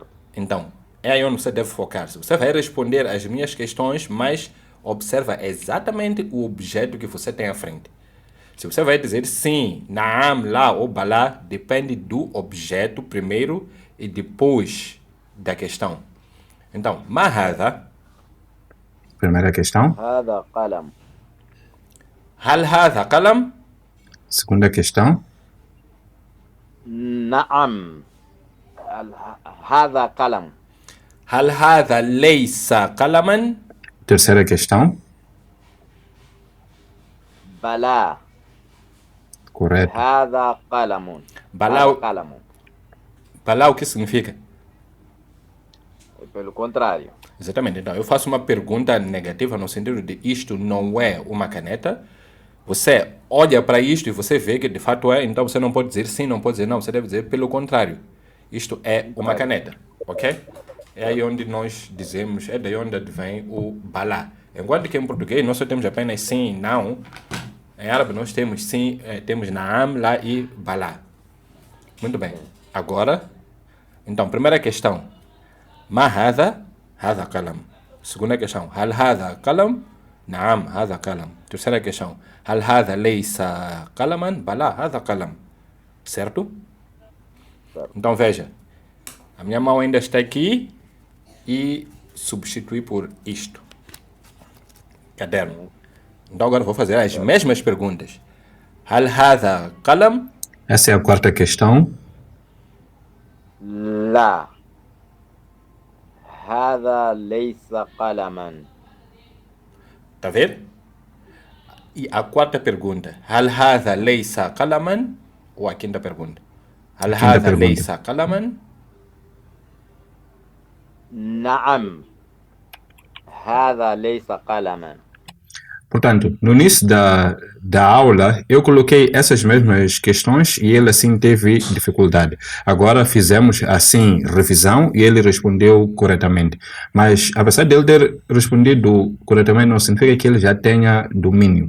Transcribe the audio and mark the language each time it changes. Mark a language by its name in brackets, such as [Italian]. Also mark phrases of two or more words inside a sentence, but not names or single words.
[Portuguese] Então, é aí onde você deve focar-se. Você vai responder às minhas questões, mas observa exatamente o objeto que você tem à frente. Se você vai dizer sim, naam, lá ou balá, depende do objeto primeiro e depois da questão. Então, mahada. Primeira questão. [Arabic] هذا قلم. هل هذا قلم؟ [Portuguese] Segunda questão. [Arabic] نعم هذا قلم. هل هذا ليس قلما؟ [Portuguese] Terceira questão. [Arabic] بلا. [Portuguese] Correto. [Arabic] هذا قلم. بلا. هذا قلم. [Portuguese] Balá o que significa? Pelo contrário. Exatamente. Então, eu faço uma pergunta negativa no sentido de isto não é uma caneta. Você olha para isto e você vê que de fato é, então você não pode dizer sim, não pode dizer não, você deve dizer pelo contrário. Isto é uma caneta, ok? É aí onde nós dizemos, é daí onde advém o balá. Enquanto que em português nós só temos apenas sim e não, em árabe nós temos sim, temos naam, lá e balá. Muito bem. Agora, então, primeira questão. [Arabic] ما هذا؟ هذا قلم. [Portuguese] Segunda questão. [Arabic] هل هذا قلم؟ نعم هذا قلم. [Portuguese] Terceira questão. [Arabic] هل هذا ليس قلما؟ بلى هذا قلم. [Portuguese] Certo? Certo. Então veja. A minha mão ainda está aqui e substituir por isto. Caderno. Então agora vou fazer as mesmas perguntas. [Arabic] هل هذا قلم? [Portuguese] Essa é a quarta questão. [Arabic] لا هذا ليس قلما. [Portuguese] Tá vendo? E a quarta pergunta. [Arabic] هل هذا ليس قلما? [Portuguese] Ou a quinta pergunta. [Arabic] هل هذا [Portuguese] pergunta. [Arabic] ليس قلما? نعم هذا ليس قلما. [Portuguese] Portanto, no início da aula, eu coloquei essas mesmas questões e ele assim teve dificuldade. Agora fizemos assim revisão e ele respondeu corretamente. Mas apesar dele ter respondido corretamente, não significa que ele já tenha domínio.